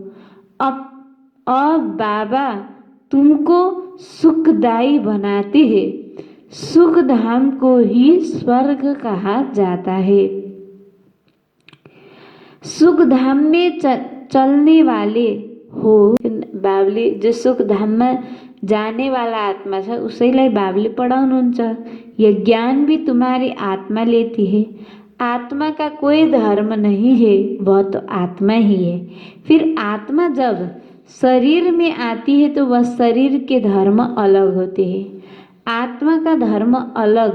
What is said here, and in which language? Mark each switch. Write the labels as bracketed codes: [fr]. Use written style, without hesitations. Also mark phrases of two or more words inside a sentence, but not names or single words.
[hi] अब बाबा तुमको सुखदायी बनाते हैं। सुख धाम को ही स्वर्ग कहा जाता है। सुख धाम में चलने वाले हो [ne] बाबले, जो सुख धाम में जाने वाला आत्मा छ उसैलाई बाबले पढाउनुहुन्छ। [hi] यह ज्ञान भी तुम्हारी आत्मा लेती है। आत्मा का कोई धर्म नहीं है, वह तो आत्मा ही है। फिर आत्मा जब शरीर में आती है तो वह शरीर के धर्म अलग होते हैं, आत्मा का धर्म अलग।